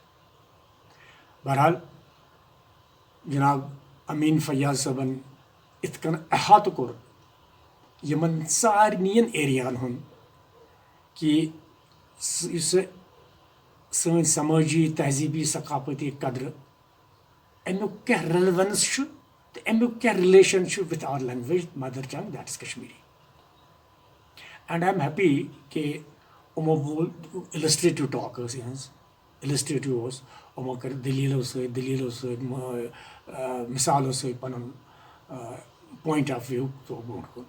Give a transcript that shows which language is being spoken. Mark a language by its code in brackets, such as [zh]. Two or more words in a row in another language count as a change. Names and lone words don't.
[ks] بہرحال جناب امین فیاض صٲبن یِتھ کٔنۍ احاطہٕ کوٚر یِمن سارنٕے ایریاہن ہُنٛد کہِ یُس سٲنۍ سمٲجی تہذیٖبی ثقافتی قدرٕ امیُک کیٛاہ ریلوینس چھُ تہٕ امیُک کیٛاہ رِلیشن چھُ [en] with our language mother tongue that is [ks] کشمیری. [en] and I am happy [ks] کہ یِمو بول [en] illustrative talk [ks] ٲس یِہٕنٛز، اِلسٹریٹو اوس، یِمو کٔر دٔلیٖلو سۭتۍ مِثالو سۭتۍ پنُن [en] point of view [ks] تھوٚو برونٛٹھ کُن.